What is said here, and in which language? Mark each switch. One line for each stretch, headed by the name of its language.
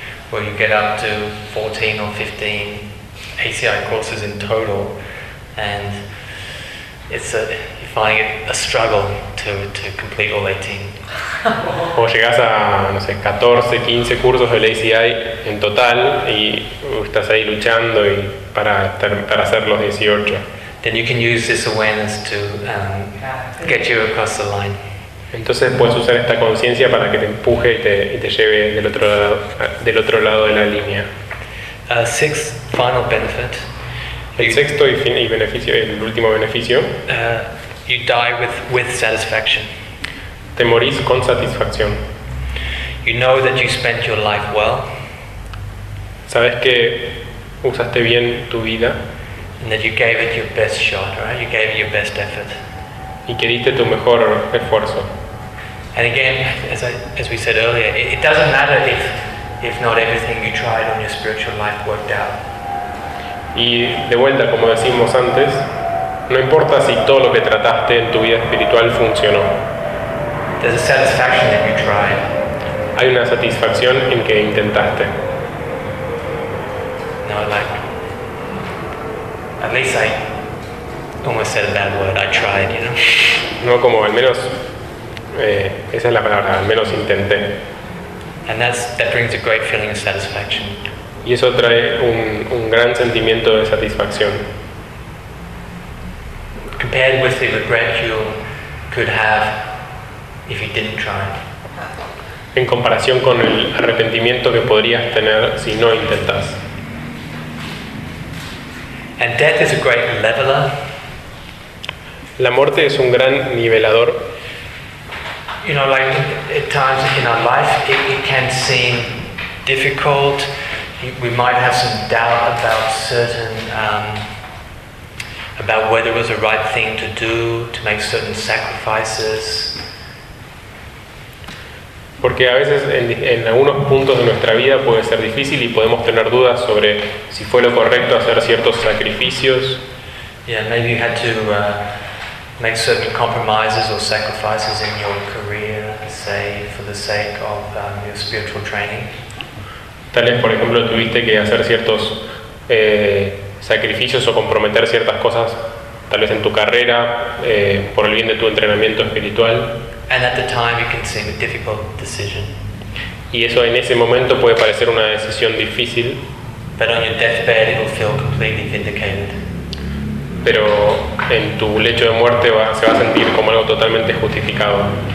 English: Where you get up to 14 or 15 ACI courses in total, and you're finding it a struggle to complete all 18.
Spanish: O llegas a, no sé, 14, 15 cursos del ACI en total y estás ahí luchando y para hacer los 18.
English: Then you can use this awareness to get you across the line.
Spanish: Entonces puedes usar esta conciencia para que te empuje y te lleve del otro lado de la línea.
English: Sixth final benefit.
Spanish: El último beneficio.
English: You die with satisfaction.
Spanish: Te morís con satisfacción.
English: You know that you spent your life well.
Spanish: Sabes que usaste bien tu vida.
English: And that you gave it your best shot, right? You gave it your best effort.
Spanish: Y que diste tu mejor esfuerzo.
English: And again, as we said earlier, it doesn't matter if not everything you tried on your spiritual life worked out.
Spanish: Y de vuelta, como decimos antes, no importa si todo lo que trataste en tu vida espiritual funcionó.
English: There's a satisfaction if you tried.
Spanish: Hay una satisfacción en que intentaste.
English: No, like, at least I almost said a bad word. I tried, you know.
Spanish: No, como al menos. Esa es la palabra, al menos intenté.
English: And that brings a great feeling of satisfaction.
Spanish: Y eso trae un gran sentimiento de satisfacción.
English: Compared with the regret you could have if you didn't try.
Spanish: en comparación con el arrepentimiento que podrías tener si no intentas.
English: And death is a great leveler.
Spanish: La muerte es un gran nivelador.
English: You know, like at times in our life, it can seem difficult. We might have some doubt about certain about whether it was the right thing to do to make certain sacrifices.
Spanish: Porque a veces en algunos puntos de nuestra vida puede ser difícil y podemos tener dudas sobre si fue lo correcto hacer ciertos sacrificios.
English: Yeah, maybe you had to make certain compromises or sacrifices in your career, say, for the sake of your spiritual training.
Spanish: Tal vez, por ejemplo, tuviste que hacer ciertos sacrificios o comprometer ciertas cosas, tal vez en tu carrera, por el bien de tu entrenamiento espiritual.
English: And at the time it can seem a difficult decision.
Spanish: Y eso en ese momento puede parecer una decisión difícil.
English: But on your deathbed it will feel completely vindicated.
Spanish: Pero en tu lecho de muerte se va a sentir como algo totalmente justificado.